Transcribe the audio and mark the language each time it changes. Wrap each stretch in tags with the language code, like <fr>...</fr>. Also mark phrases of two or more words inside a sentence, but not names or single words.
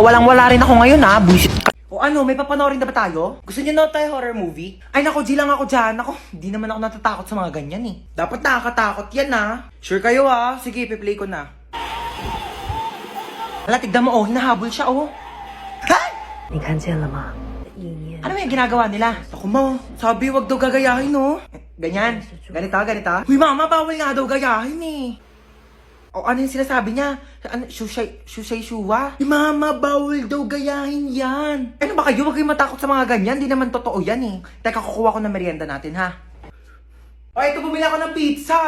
<tl>Walang-wala rin ako ngayon, bullshit ka. O ano, may papanoorin na ba tayo? Gusto niyo na tayo horror movie? Ay nako, G lang ako dyan. Ako, di naman ako natatakot sa mga ganyan eh. Dapat nakakatakot yan Sure kayo Sige, piplay ko na. Hala, tignan mo hinahabol siya Ha?</tl> <zh>你看见了吗？意念</zh> <tl>Ano yung ginagawa nila? Ako mo, sabi wag daw gagayahin Ganyan, ganito. Uy mama, bawal nga daw gayahin O ano yung sinasabi niya? Ano, shushay shuwa? Mama, bawal daw gayahin yan. Ano ba kayo? Huwag kayong matakot sa mga ganyan. Di naman totoo yan Teka, kukuha ko ng merienda natin O, ito bumili ako ng pizza.</tl>